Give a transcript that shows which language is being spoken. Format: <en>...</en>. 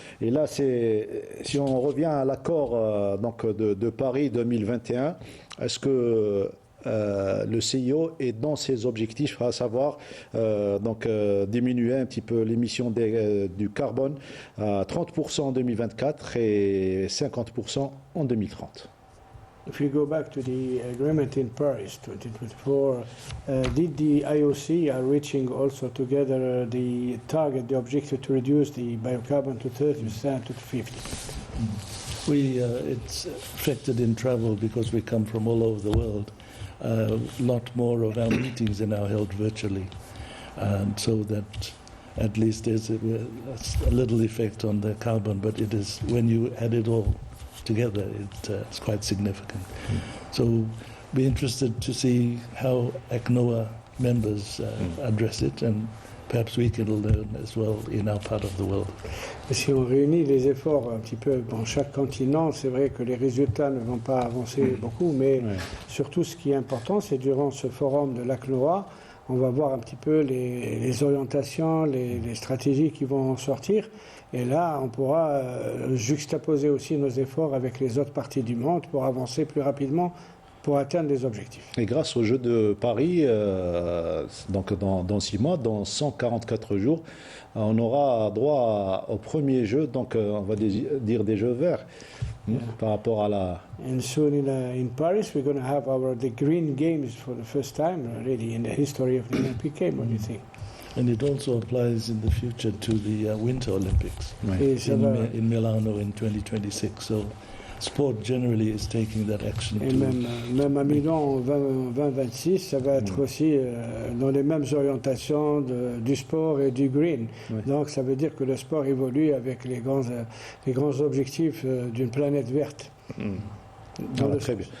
<fr>Et là, si on revient à l'accord de Paris 2021, est-ce que le CIO est dans ses objectifs, à savoir diminuer un petit peu l'émission du carbone à 30% en 2024 et 50% en 2030?</fr> <en>If we go back to the agreement in Paris 2024, did the IOC are reaching also together the target, the objective to reduce the biocarbon to 30% to 50%? It's affected in travel because we come from all over the world. A lot more of our meetings are now held virtually, and so that at least there's a little effect on the carbon, but it is, when you add it all together, it's quite significant. So be interested to see how ACNOA members address it, and perhaps we can learn as well in our part of the world.</en> <fr>Si on réunit les efforts un petit peu dans chaque continent, c'est vrai que les résultats ne vont pas avancer beaucoup, mais surtout ce qui est important, c'est durant ce forum de l'ACNOA, on va voir un petit peu les orientations, les stratégies qui vont sortir. Et là, on pourra juxtaposer aussi nos efforts avec les autres parties du monde pour avancer plus rapidement pour atteindre les objectifs. Et grâce aux Jeux de Paris, donc dans 6 mois, dans 144 jours, on aura droit au premier jeu, donc on va dire des Jeux verts, par rapport à la...</fr> <en>And soon in Paris, we're going to have the Green Games for the first time, really, in the history of the Olympic Games. What do you think? And it also applies in the future to the Winter Olympics in Milano in 2026. So sport generally is taking that action.</en> <fr>Et même à Milan en 2026, ça va être aussi dans les mêmes orientations du sport et du green. Donc ça veut dire que le sport évolue avec les grands objectifs d'une planète verte. Très bien.</fr>